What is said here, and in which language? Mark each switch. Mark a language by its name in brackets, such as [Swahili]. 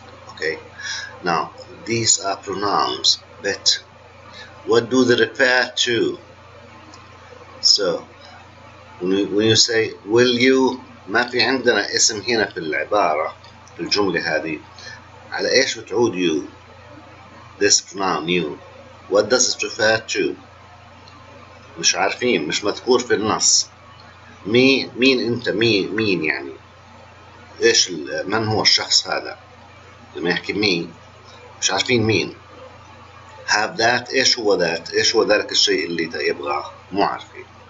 [English] Okay, now these are pronouns, but what do they refer to? So when you say will you, [Arabic] ما في عندنا اسم هنا في العبارة في الجملة هذه، على ايش بتعود you? [English] This pronoun you, what does it refer to? [Arabic] مش عارفين، مش مذكور في النص. مين انت؟ مين يعني؟ ايش من هو الشخص هذا؟ لما يحكي مين مش عارفين مين. [English] have that، [Arabic] ايش هو ذات؟ ايش هو ذلك الشيء اللي يبغاه؟ مو عارفين.